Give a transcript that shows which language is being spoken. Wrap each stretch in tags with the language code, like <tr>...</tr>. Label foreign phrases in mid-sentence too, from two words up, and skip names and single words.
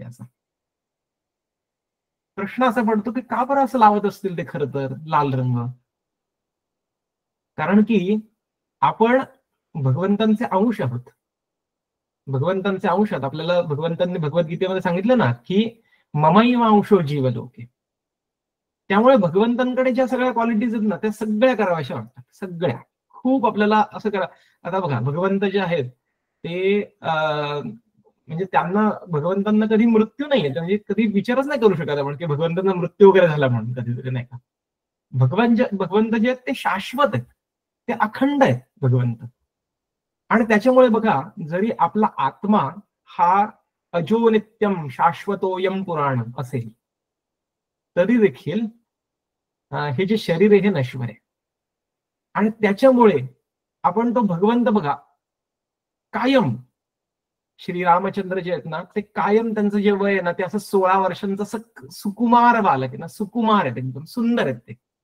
<mr>असा प्रश्न असा पडतो की का बरं असं लावत असतील ते खरं तर लाल रंग? कारण की आपण भगवंतांचे अंश आहोत. भगवंतांचे अंश आहोत. आपल्याला भगवंतांनी भगवद्गीतेमध्ये सांगितलं ना की</mr> <sa>ममैव अंशो जीवलोके.</sa> <mr>त्यामुळे भगवंतांकडे ज्या सगळ्या क्वालिटीज आहेत ना त्या सगळ्या कराव्याशा वाटतात, सगळ्या. खूप आपल्याला असं करा. आता बघा, भगवंत जे आहेत ते म्हणजे त्यांना, भगवंतांना कधी मृत्यू नाहीये, म्हणजे कधी विचारच नाही करू शकत आपण की भगवंतांना मृत्यू वगैरे झाला म्हणून कधीतरी, नाही का? भगवंत जे आहेत ते शाश्वत आहेत, ते अखंड आहेत भगवंत. आणि त्याच्यामुळे बघा, जरी आपला आत्मा हा</mr> <sa>अजो नित्यम शाश्वतोयम पुराण</sa> <mr>असेल तरी देखील हे जे शरीर आहे हे नश्वर आहे. आणि त्याच्यामुळे आपण तो भगवंत बघा कायम, श्रीरामचंद्र जे आहेत ना ते कायम, त्यांचं जे वय आहे ना ते असं 16 वर्षांचं सुकुमार बालक आहे ना, सुकुमार आहेत, एकदम सुंदर आहेत ते.</mr>